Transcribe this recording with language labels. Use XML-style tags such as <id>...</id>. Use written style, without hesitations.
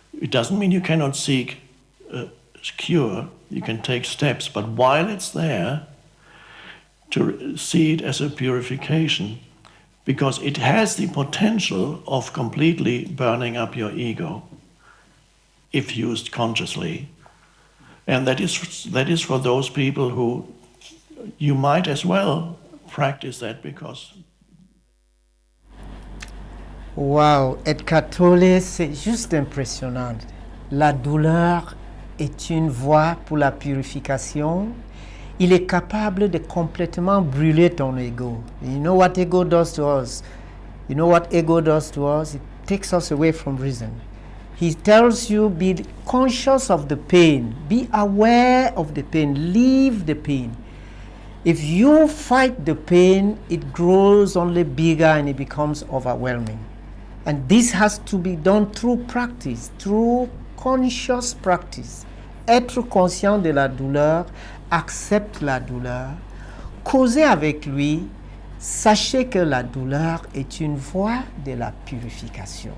<en>It doesn't mean you cannot seek a cure, you can take steps, but while it's there, to see it as a purification, because it has the potential of completely burning up your ego if used consciously. And that is for those people who you might as well practice that, because</en> <fr>Wow, être catholique, c'est juste impressionnant. La douleur est une voie pour la purification. Il est capable de complètement brûler ton ego.</fr> <en>You know what ego does to us? You know what ego does to us? It takes us away from reason. He tells you, be conscious of the pain. Be aware of the pain. Leave the pain. If you fight the pain, it grows only bigger and it becomes overwhelming. And this has to be done through practice, through conscious practice.</en> <fr>Être conscient de la douleur, accepte la douleur, causez avec lui, sachez que la douleur est une voie de la purification.</fr>